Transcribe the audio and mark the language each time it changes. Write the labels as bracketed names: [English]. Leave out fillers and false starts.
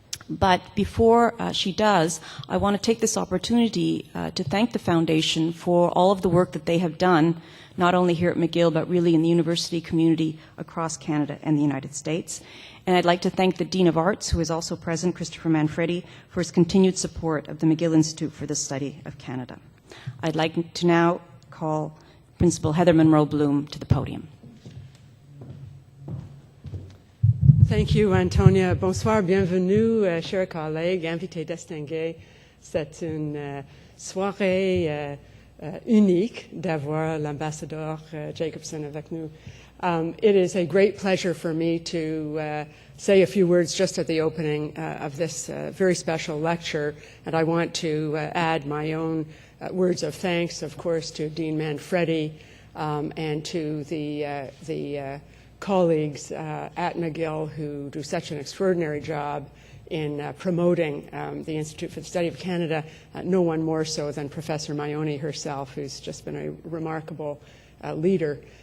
[English] But before she does, I want to take this opportunity to thank the Foundation for all of the work that they have done, not only here at McGill, but really in the university community across Canada and the United States. And I'd like to thank the Dean of Arts, who is also present, Christopher Manfredi, for his continued support of the McGill Institute for the Study of Canada. I'd like to now call Principal Heather Monroe Bloom to the podium. Thank you, Antonia. [French] Bonsoir, bienvenue, chers collègues, invités distingués. C'est une soirée unique d'avoir l'ambassadeur Jacobson avec nous. [English] It is a great pleasure for me to say a few words just at the opening of this very special lecture, and I want to add my own words of thanks, of course, to Dean Manfredi and to the colleagues at McGill who do such an extraordinary job in promoting the Institute for the Study of Canada, no one more so than Professor Maioni herself, who's just been a remarkable leader.